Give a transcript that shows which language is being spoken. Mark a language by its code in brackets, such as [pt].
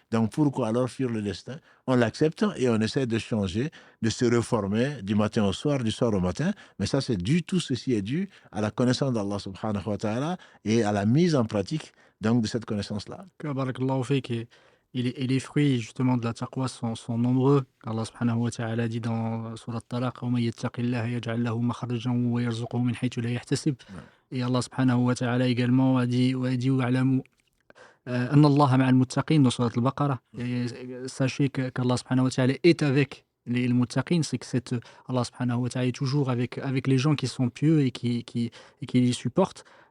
[fr] Donc pourquoi alors fuir le destin? On l'accepte et on essaie de changer, de se réformer du matin au soir, du soir au matin. Mais ça, tout ceci est dû à la connaissance d'Allah subhanahu wa ta'ala et à la mise en pratique donc, de cette connaissance-là. Barakallahu fik. Et les fruits justement de la taqwa sont nombreux. Allah subhanahu wa ta'ala dit dans Surat Talaq, [ar] وَمَن يَتَّقِ اللَّهَ يَجْعَل لَهُ مَخْرَجًا وَيَرْزُقْهُ مِنْ حَيْثُ لَا يَحْتَسِبُ. [fr] Et Allah subhanahu wa ta'ala également a dit [ar] وَاعْلَمُوا أَنَّ اللَّهَ مَعَ الْمُتَّقِينَ [fr] dans Surat Al-Baqarah. Et sachez qu'Allah subhanahu wa ta'ala est avec les muttaqin, c'est que Allah subhanahu wa ta'ala est toujours avec les gens qui sont pieux et qui les supportent.